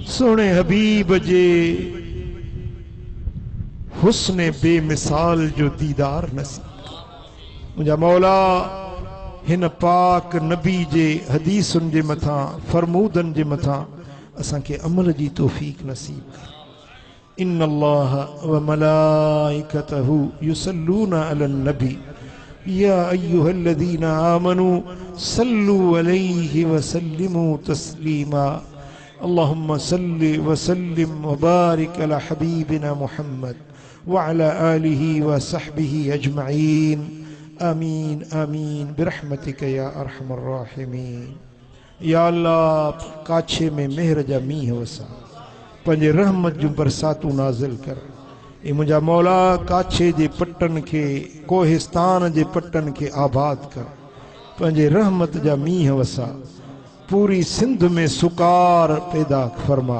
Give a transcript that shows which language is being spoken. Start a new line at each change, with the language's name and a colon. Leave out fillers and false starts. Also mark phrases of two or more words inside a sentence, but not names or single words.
Sindhi: सोने हबीब जे हुस्न बेमिसाल जो दीदार नसीब कर। मुंहिंजा मौला हिन पाक नबी जे हदीसुनि जे मथां, फरमूदनि जे मथां असांखे अमल जी तौफ़ीक़ नसीब कर।
Arabic: إن الله و ملائكته يصلون على النبي يا أيها الذين آمنوا صلوا عليه و سلموا تسليما. اللهم صل و سلم و بارك على حبيبنا محمد و على آله و صحبه أجمعين. آمين آمين برحمتك يا أرحم الراحمين.
Sindhi: या अल्लाह काछे में मेहर जा मींह वसा, पंहिंजे रहमत जूं बरसातूं नाज़िल कर। ए मुंहिंजा मौला काछे जे पटनि खे, कोहिस्तान जे पटनि खे आबाद कर। पंहिंजे रहमत जा मींह वसा, पूरी सिंध में सुकार पैदा फरमा।